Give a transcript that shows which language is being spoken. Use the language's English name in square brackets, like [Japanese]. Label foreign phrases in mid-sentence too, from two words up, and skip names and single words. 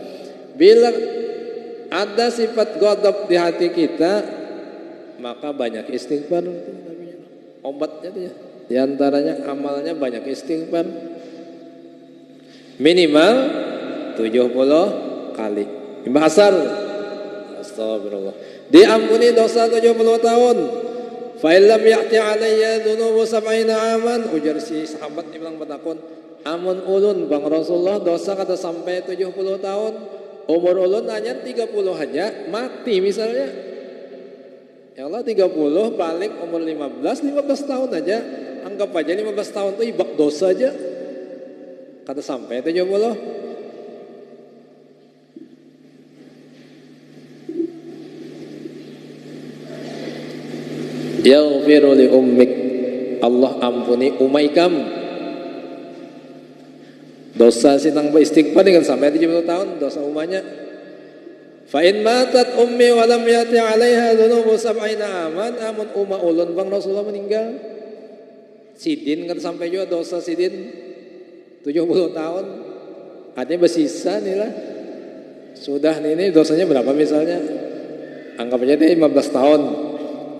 [Banjar] Bila ada sifat ghadab di hati kita, maka banyak istighfar. Obatnya dia. Di antaranya amalnya banyak istighfar. Minimal 70 kali. Imbah asar. Astagfirullah. Diampuni dosa 70 tahun. [Arabic] فإن لم يأت علي ذنوب سبعين عاما. [Banjar] Ujar si sahabat bilang batakon, amun ulun Bang Rasulullah dosa kata sampai 70 tahun. Umur ulun hanya 30 aja mati misalnya. Ya Allah 30 balik umur 15 tahun aja. Anggap aja 15 tahun itu ibak dosa aja. Kata sampai 70. [Arabic] يغفر لأمك, [Banjar] Allah ampuni umaikam. Dosa sinang beristighfar dengan sampai 70 tahun dosa umanya. [Arabic] فإن ماتت أمي ولم يأت عليها ذنوب سبعين عاما, [Banjar] amun umma ulun Bang Rasulullah meninggal. Sidin kan sampai juga dosa sidin 70 tahun. Artinya bersisa nih lah. Sudah ini dosanya berapa misalnya? Anggap aja deh 15 tahun.